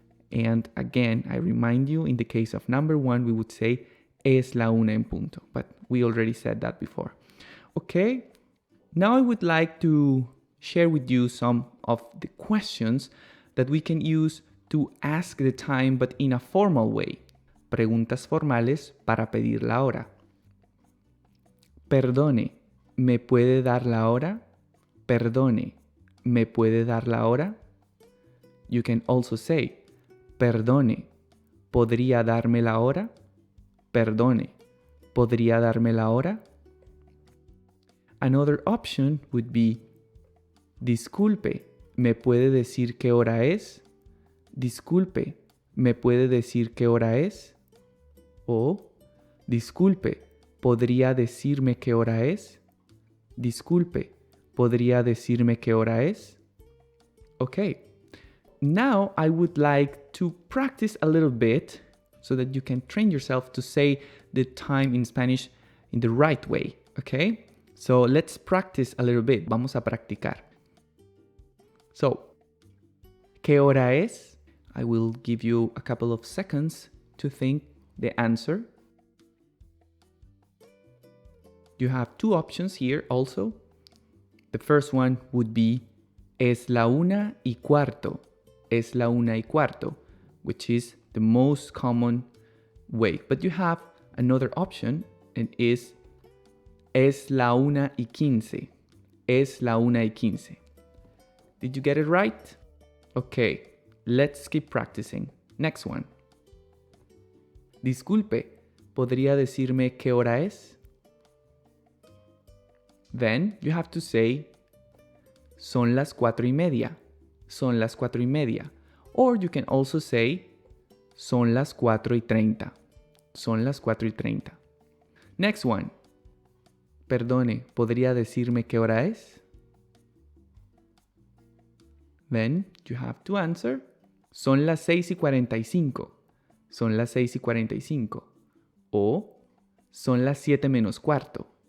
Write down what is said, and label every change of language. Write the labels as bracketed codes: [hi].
[en] And again, I remind you, in the case of number 1, we would say [es] es la 1 en punto, [en] but we already said that before. Okay, now I would like to share with you some of the questions that we can use to ask the time, but in a formal way. [es] Preguntas formales para pedir la hora. Perdone, ¿me puede dar la hora? Perdone, ¿me puede dar la hora? [en] You can also say, [es] perdone, ¿podría darme la hora? Perdone, ¿podría darme la hora? [en] Another option would be, [es] disculpe, ¿me puede decir qué hora es? Disculpe, ¿me puede decir qué hora es? O, disculpe, ¿podría decirme qué hora es? Disculpe, ¿podría decirme qué hora es? [en] Okay, now I would like to practice a little bit so that you can train yourself to say the time in Spanish in the right way, okay? So let's practice a little bit. [es] Vamos a practicar. [en] So, [es] ¿qué hora es? [en] I will give you a couple of seconds to think the answer. You have two options here also. The first one would be [es] es la 1:15. Es la 1:15, [en] which is the most common way. But you have another option, and is [es] la 1:15. Es la 1:15. [en] Did you get it right? Okay, let's keep practicing. Next one. [es] Disculpe, ¿podría decirme qué hora es? [en] Then you have to say, [es] son las 4:30. Son las 4:30. [en] Or you can also say, [es] son las 4:30. Son las 4:30. [en] Next one. [es] Perdone, ¿podría decirme qué hora es? [en] Then you have to answer, [es] son las 6:45. Son las 6:45. O son las 7 menos cuarto.